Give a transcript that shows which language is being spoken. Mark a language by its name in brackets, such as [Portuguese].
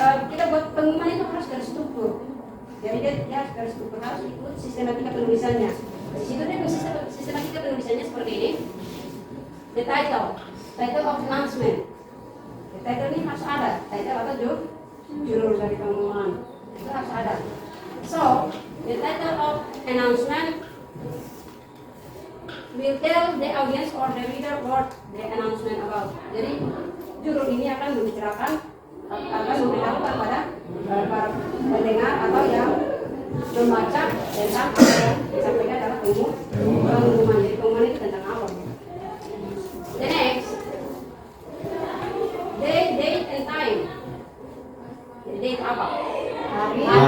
[Indonesian] Kita buat pengumuman itu harus terstruktur. Jadi dia harus terstruktur, harus ikut sistematika penulisannya. Di situ dia sistematika penulisannya seperti ini. [English] The title of announcement. [Indonesian] The title ini harus ada. Title atau judul dari pengumuman itu harus ada. [English] So the title of announcement will tell the audience or the reader what the announcement about. [Indonesian] Jadi judul ini akan membicarakan, akan memberitahukan pada para pendengar atau yang membaca tentang apa yang disampaikan dalam pengumuman. Jadi pengumuman itu tentang apa? [English] The next, date and time. [Indonesian] Jadi date apa? Hari.